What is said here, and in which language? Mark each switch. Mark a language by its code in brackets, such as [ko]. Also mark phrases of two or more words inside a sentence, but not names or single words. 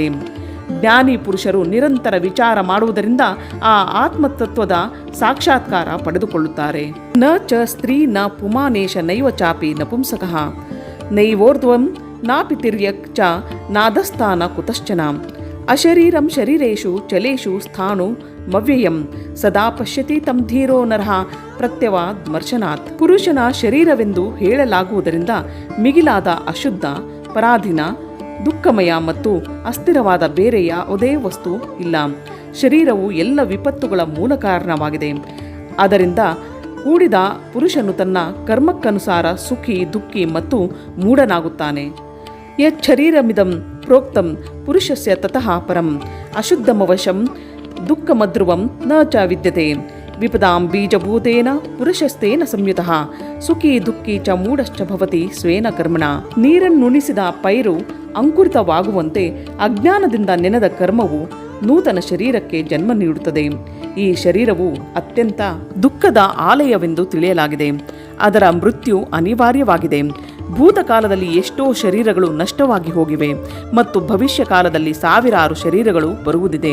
[kn] ಜ್ಞಾನಿ ಪುರುಷರು ನಿರಂತರ ವಿಚಾರ ಮಾಡುವುದರಿಂದ ಆ ಆತ್ಮತತ್ವದ ಸಾಕ್ಷಾತ್ಕಾರ ಪಡೆದುಕೊಳ್ಳುತ್ತಾರೆ. [sa] ನ ಚ ಸ್ತ್ರೀ ನ ಪುಮಾನೇಶ ನೈವ ಚಾಪಿ ನಪುಂಸಕಃ ನೈವೋರ್ಧ್ವಂ ನಾಪಿ ತಿರ್ಯಕ್ ಚ ನಾದಸ್ಥಾನ ಕುತಶ್ಚನ ಅಶರೀರಂ ಶರೀರೇಶು ಚಲೇಶು ಸ್ಥಾಣು ಮವ್ಯಯಂ ಸದಾ ಪಶ್ಯತಿ ತಂ ಧೀರೋ ನರಃ ಪ್ರತ್ಯವಾದ್ ಮರ್ಶನಾತ್. [kn] ಪುರುಷನ ಶರೀರವೆಂದು ಹೇಳಲಾಗುವುದರಿಂದ ಮಿಗಿಲಾದ ಅಶುದ್ಧ, ಪರಾಧೀನ, ದುಃಖಮಯ ಮತ್ತು ಅಸ್ಥಿರವಾದ ಬೇರೆ ಯಾವುದೇ ವಸ್ತು ಇಲ್ಲ. ಶರೀರವು ಎಲ್ಲ ವಿಪತ್ತುಗಳ ಮೂಲ ಕಾರಣವಾಗಿದೆ. ಅದರಿಂದ ಕೂಡಿದ ಪುರುಷನು ತನ್ನ ಕರ್ಮಕ್ಕನುಸಾರ ಸುಖಿ, ದುಃಖಿ ಮತ್ತು ಮೂಢನಾಗುತ್ತಾನೆ. [sa] ಯಚ್ಛರೀರಮಿದಂ ಪ್ರೋಕ್ತಂ ಪುರುಷಸ್ಯ ತತಃ ಪರಂ ಅಶುದ್ಧಮವಶಂ ದುಃಖಮಧ್ರುವಂ ನ ಚ ವಿದ್ಯತೆ ವಿಪದಾಂ ಬೀಜಭೂತೇನ ಪುರುಷಸ್ತೇನ ಸಂಯುತಃ ಸುಖಿ ದುಃಖಿ ಚ ಮೂಢಶ್ಚ ಭವತಿ ಸ್ವೇನ ಕರ್ಮಣ. [kn] ನೀರನ್ನುಣಿಸಿದ ಪೈರು ಅಂಕುರಿತವಾಗುವಂತೆ ಅಜ್ಞಾನದಿಂದ ನೆನೆದ ಕರ್ಮವು ನೂತನ ಶರೀರಕ್ಕೆ ಜನ್ಮ ನೀಡುತ್ತದೆ. ಈ ಶರೀರವು ಅತ್ಯಂತ ದುಃಖದ ಆಲಯವೆಂದು ತಿಳಿಯಲಾಗಿದೆ. ಅದರ ಮೃತ್ಯು ಅನಿವಾರ್ಯವಾಗಿದೆ. ಭೂತಕಾಲದಲ್ಲಿ ಎಷ್ಟೋ ಶರೀರಗಳು ನಷ್ಟವಾಗಿ ಹೋಗಿವೆ ಮತ್ತು ಭವಿಷ್ಯ ಕಾಲದಲ್ಲಿ ಸಾವಿರಾರು ಶರೀರಗಳು ಬರುವುದಿದೆ.